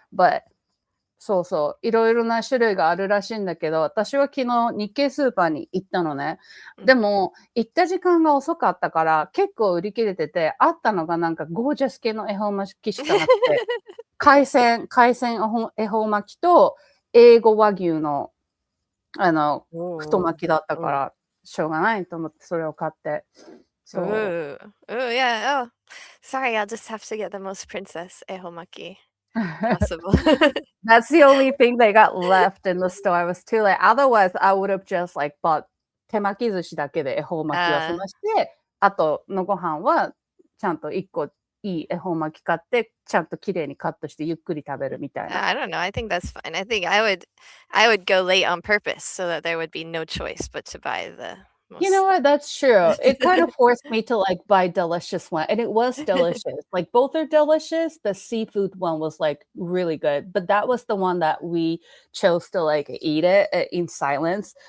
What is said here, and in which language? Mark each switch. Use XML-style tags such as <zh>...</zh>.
<ja>Butそうそう。いろいろな種類があるらしいんだけど、私は昨日日系スーパーに行ったのね。でも、行った時間が遅かったから、結構売り切れてて、あったのがなんかゴージャス系の恵方巻きしかなくて、海鮮恵方巻きと、英語和牛の、太巻きだったから、しょうがないと思ってそれを買って。そう。</ja> <en>Yeah. Oh, sorry, I'll just have to get the most princess ehomaki possible. That's the only thing they got left in the store. I was too late. Otherwise, I would have just like bought</en> <ja>手巻き寿司だけで恵方巻きを済まして、あとのご飯はちゃんと1個いい恵方巻き買って、ちゃんと綺麗にカットしてゆっくり食べるみたいな。</ja> <en>I don't know. I think that's fine. I think I would go late on purpose so that there would be no choice but to buy the You know most. what? That's true. It kind of forced me to like buy delicious one, and it was delicious. Like both are delicious. The seafood one was like really good, but that was the one that we chose to like eat it in silence.</en>